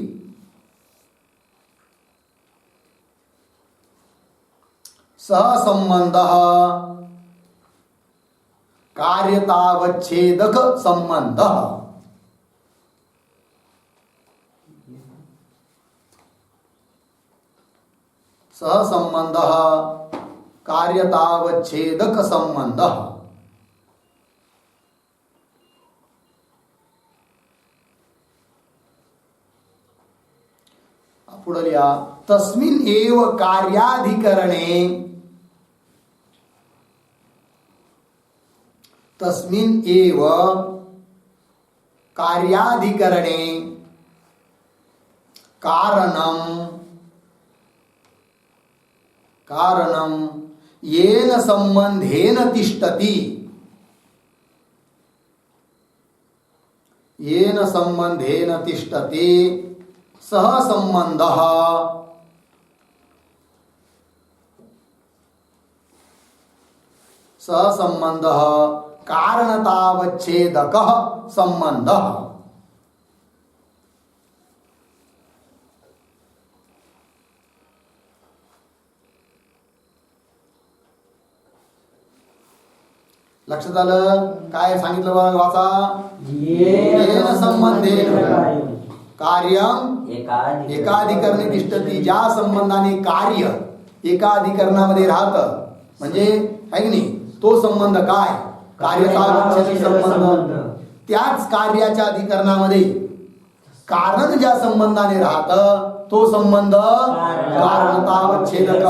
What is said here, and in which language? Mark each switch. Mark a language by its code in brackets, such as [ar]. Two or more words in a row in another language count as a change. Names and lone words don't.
[sa] सहसंबंधः कार्यतावच्छेदक संबंधः. सहसंबंधः कार्यतावच्छेदक संबंधः. [mr] पुढे लिहा. [sa] तस्मिन् एव कार्याधिकरणे, तस्मिन् एव कार्याधिकरणे कारणम येन संबंधेन तिष्ठति. येन संबंधेन तिष्ठति सहसंबंधः सहसंबंध कारणतावच्छेदक संबंध. [mr] लक्षात आलं? काय सांगितलं बघा, वाचा. [sa] येन संबंधेन कार्यम एकाधिकरणी तिष्ठती. [mr] ज्या संबंधाने कार्य एका अधिकरणामध्ये राहतं, म्हणजे आहे की नाही, तो संबंध काय? कार्यतावच्छेदी संबंध. त्याच कार्याच्या अधिकरणामध्ये कारण ज्या संबंधाने राहतं तो संबंध कारणतावच्छेदक.